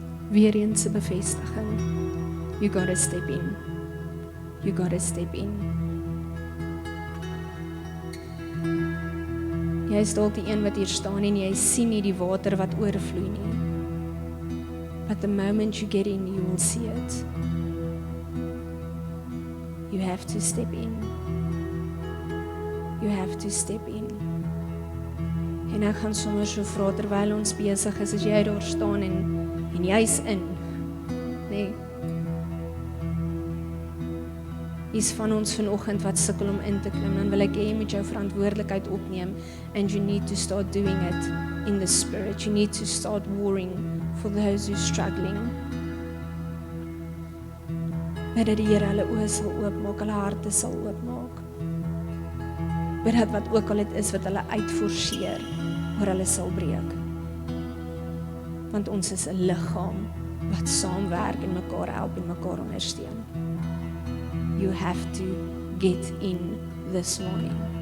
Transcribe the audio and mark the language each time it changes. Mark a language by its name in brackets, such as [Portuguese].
[Afrikaans] Weer eens 'n bevestiging. [English] You gotta step in. You gotta step in. [Afrikaans] Jy is dalk die een wat hier staan en jy sien nie die water wat oorvloei nie. [English] But the moment you get in, you will see it. You have to step in. You have to step in. [Afrikaans] En ek gaan sommer so vra terwyl ons besig is, as jy daar staan en jy's in, nee. Is van ons vanoggend wat sukkel om in te klim, dan wil ek hê jy moet jou verantwoordelikheid opneem, [English] and you need to start doing it in the spirit. You need to start warring for those who are struggling. [Afrikaans] Bid dat die Here hulle oë sal oopmaak, hulle harte sal oopmaak. Bid dat wat ook al dit is wat hulle uitforceer, oor hulle sal breek. Want ons is 'n liggaam wat saamwerk en mekaar help en mekaar ondersteun. [English] You have to get in this morning.